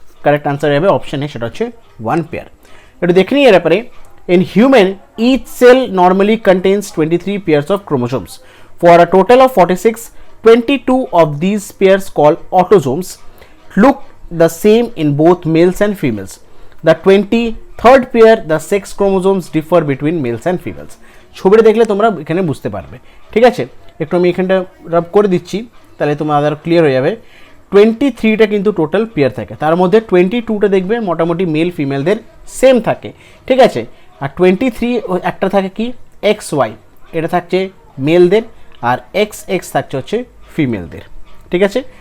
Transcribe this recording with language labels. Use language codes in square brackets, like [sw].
[bn] Correct answer হবে option A, সেটা হচ্ছে 1 পেয়ার। একটু দেখে নিই এর ব্যাপারে। [en] In human each cell normally contains 23 pairs of chromosomes for a total of 46, 22 of these pairs called autosomes look the same in both males and females. The 23rd pair, the sex chromosomes differ between males and females. [bn] ছবিটা দেখলে তোমরা এখানে বুঝতে পারবে, ঠিক আছে। একটু আমি এখানটা রাব করে দিচ্ছি, তাহলে তোমাদের ক্লিয়ার হয়ে যাবে। 23টা কিন্তু টোটাল পেয়ার থাকে, তার মধ্যে 22টা দেখবে মোটামুটি মেল ফিমেলদের সেম থাকে, ঠিক আছে। আর 23 একটা থাকে কি এক্স ওয়াই, এটা থাকছে মেলদের, আর এক্স এক্স থাকছে হচ্ছে ফিমেলদের, ঠিক আছে।